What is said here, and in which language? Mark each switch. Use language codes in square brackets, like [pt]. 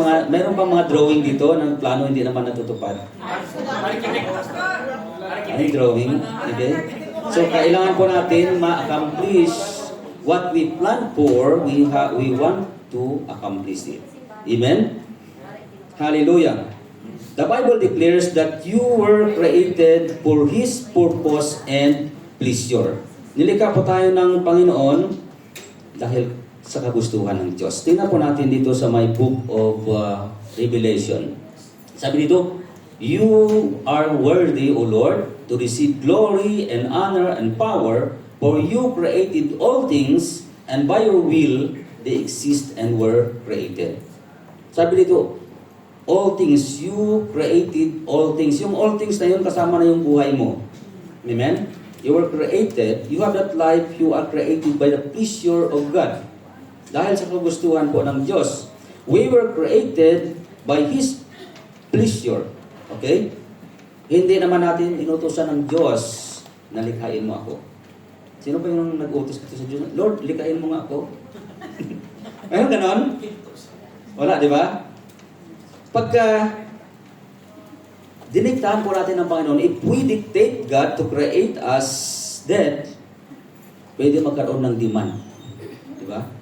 [tl] Meron bang mga drawing dito ng plano hindi naman natutupad? Ay, drawing. Okay? [en] So, [tl] kailangan po natin ma-accomplish [en] what we plan for, we want to accomplish it. Amen? Hallelujah. The Bible declares that you were created for His purpose and pleasure. [tl] Nilikha po tayo ng Panginoon dahil sa kagustuhan ng Diyos. Tingnan po natin dito sa my book of Revelation. Sabi dito, [en] you are worthy, O Lord, to receive glory and honor and power, for you created all things, and by your will they exist and were created. Sabi dito, all things. You created all things. [tl] Yung all things na yun, kasama na yung buhay mo. [en] Amen? You were created, you have that life, you are created by the pleasure of God. [tl] Dahil sa kagustuhan po ng Diyos. [en] We were created by His pleasure. Okay? [tl] Hindi naman natin inutusan ng Diyos na likhain mo ako. Sino ba yung nag-utos dito sa Diyos? Lord, likhain mo nga ako. Ayun, ganon? Wala, di ba? Pagka diniktahan po natin ng Panginoon, [en] if we dictate God to create us, then [tl] pwede magkaroon ng demand. Di ba?